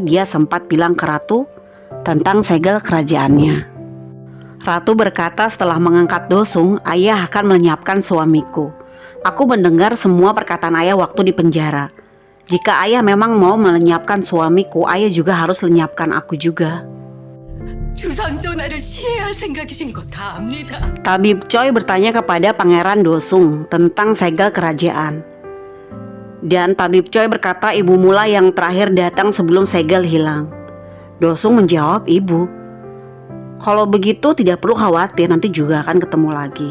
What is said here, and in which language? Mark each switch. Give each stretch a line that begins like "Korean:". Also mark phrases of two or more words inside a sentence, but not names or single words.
Indonesian: Dia sempat bilang ke Ratu tentang segel kerajaannya. Ratu berkata setelah mengangkat Dosung, "Ayah akan melenyapkan suamiku. Aku mendengar semua perkataan ayah waktu di penjara. Jika ayah memang mau melenyapkan suamiku, ayah juga harus lenyapkan aku juga."
Korean: 주상 전하를 시해할 생각이신 거 다 압니다.
Indonesian: Tabib Choi bertanya kepada Pangeran Dosung tentang segel kerajaan. Dan Tabib Choi berkata ibu mula yang terakhir datang sebelum segel hilang. Dosung menjawab, "Ibu, kalau begitu tidak perlu khawatir, nanti juga akan ketemu lagi."